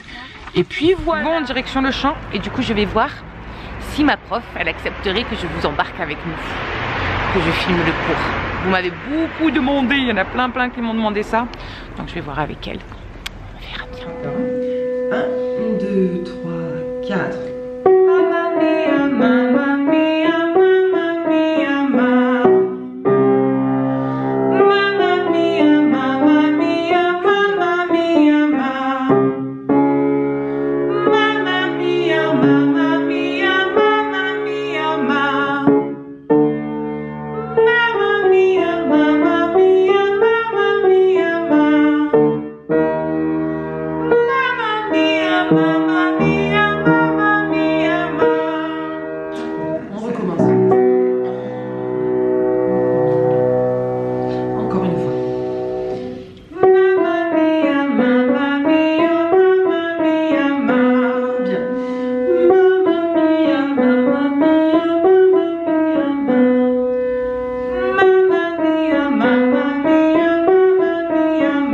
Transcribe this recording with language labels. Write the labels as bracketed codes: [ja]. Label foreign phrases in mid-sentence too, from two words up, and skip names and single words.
[fr] Et puis voilà. Bon, en direction le champ et du coup je vais voir si ma prof elle accepterait que je vous embarque avec nous, que je filme le cours. Vous m'avez beaucoup demandé, il y en a plein qui m'ont demandé ça. Donc je vais voir avec elle. On verra bien. 1, 2, 3, 4. [it] Mamma mia, mamma mia, mamma mia, mamma mia, mamma mia, mamma mia, mamma mia, mamma mia, mamma mia, [fr] on recommence. Encore une fois. [it] Mamma mia, mamma mia, mamma mia, bien. Mamma mia, mamma mia, mamma mia, mamma mia, mamma mia,